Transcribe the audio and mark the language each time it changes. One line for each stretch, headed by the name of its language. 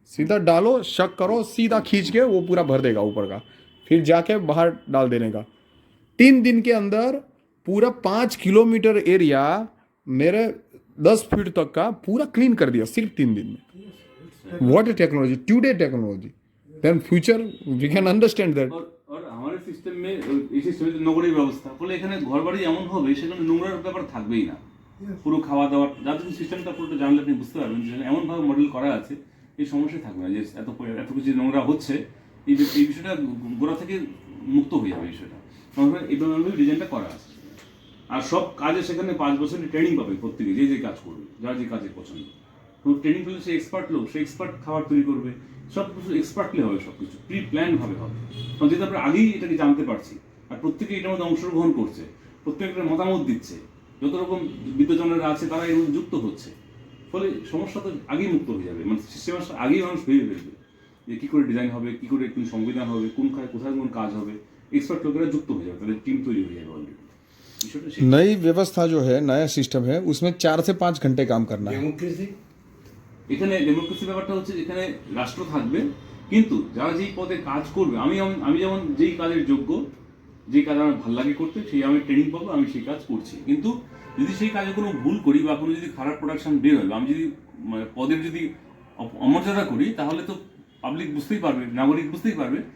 Hindi: सीधा डालो, शक करो, सीधा खींच के वो पूरा भर देगा ऊपर का, फिर जाके बाहर डाल देने का। 3 दिन के अंदर पूरा 5 किलोमीटर एरिया मेरे 10 फीट तक का पूरा क्लीन कर दिया सिर्फ 3 दिन में।
English: What a technology, today technology, then future we can understand that.
Hindi: और हमारे सिस्टेम में
Bangla: এই সিস্টেমে নোংরের ব্যবস্থা ফলে এখানে ঘর বাড়ি এমন হবে সেখানে নোংরার ব্যাপার থাকবেই না। পুরো খাওয়া দাওয়ার যাদের সিস্টেমটা পুরোটা জানলে আপনি বুঝতে পারবেন যে এমনভাবে মডেল করা আছে এই সমস্যা থাকবে না, যে এত কিছু নোংরা হচ্ছে এই বিষয়টা গোড়া থেকে মুক্ত হয়ে যাবে বিষয়টা। এইভাবে ডিজাইনটা করা আছে। আর সব কাজে সেখানে 5 বছরের ট্রেনিং পাবে প্রত্যেকে, যে কাজ করবে, যার যে কাজের পছন্দ। তো ট্রেনিং পেলে সে এক্সপার্ট লোক, সে এক্সপার্ট খাবার তৈরি করবে, সব কিছু এক্সপার্টলি হবে, সব কিছু প্রি প্ল্যান ভাবে হবে। কারণ যেহেতু আমরা আগেই এটাকে জানতে পারছি আর প্রত্যেকে এটার মধ্যে অংশগ্রহণ করছে, প্রত্যেকের মতামত দিচ্ছে, যত রকম বিদ্যজনেরা আছে তারা এর মধ্যে যুক্ত হচ্ছে, ফলে সমস্যা তো আগেই মুক্ত হয়ে যাবে। মানে সিস্টেম আগেই মানুষ ভেবে ফেলবে যে কী করে ডিজাইন হবে, কী করে কোন সংবিধান হবে, কোথায় কোন কাজ হবে, এক্সপার্ট লোকেরা যুক্ত হয়ে যাবে, তাদের টিম তৈরি হয়ে যাবে অলরেডি।
Hindi: नई व्यवस्था जो है, नया सिस्टम है, उसमें 4 से 5 घंटे काम करना है।
Bangla: ডেমোক্রেসি, এখানে ডেমোক্রেসি ব্যাপারটা হচ্ছে এখানে রাষ্ট্র থাকবে, কিন্তু যারা যেই পদে কাজ করবে, আমি যেমন যেই কাজের যোগ্য, যেই কাজ আমার ভালো লাগে করতে, সেই আমি ট্রেনিং পাবো, আমি সেই কাজ করছি। কিন্তু যদি সেই কাজে কোনো ভুল করি বা কোনো যদি খারাপ প্রোডাকশন বের হয়, আমি যদি পদের যদি অমর্যাদা করি, তাহলে তো পাবলিক বুঝতেই পারবে, নাগরিক বুঝতেই পারবে,